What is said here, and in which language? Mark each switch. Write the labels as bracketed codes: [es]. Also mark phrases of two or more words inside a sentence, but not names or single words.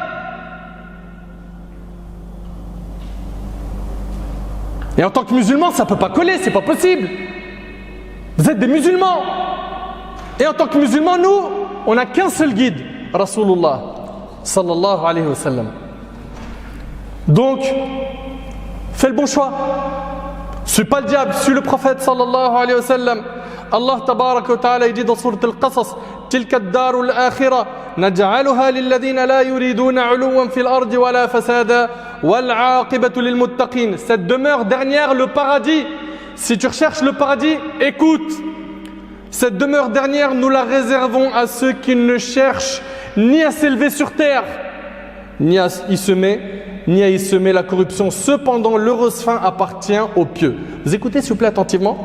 [fr] Et en tant que musulman, ça ne peut pas coller, c'est pas possible. Vous êtes des musulmans. Et en tant que musulmans, nous, on n'a qu'un seul guide, [ar] رسول الله صلى الله عليه وسلم. [fr] Donc, fais le bon choix. Suis pas le diable, suis le prophète [ar] صلى الله عليه وسلم. الله تبارك وتعالى [fr] dit dans sourate Al-Qasas, [ar] تلك الدار الآخرة نجعلها للذين لا يريدون علوا في الأرض ولا فسادا والعاقبة للمتقين. [fr] Cette demeure dernière, le paradis. Si tu recherches le paradis, écoute. Cette demeure dernière, nous la réservons à ceux qui ne cherchent ni à s'élever sur terre, ni à y semer ni à y semer la corruption. Cependant, l'heureuse fin appartient aux pieux. Vous écoutez s'il vous plaît attentivement.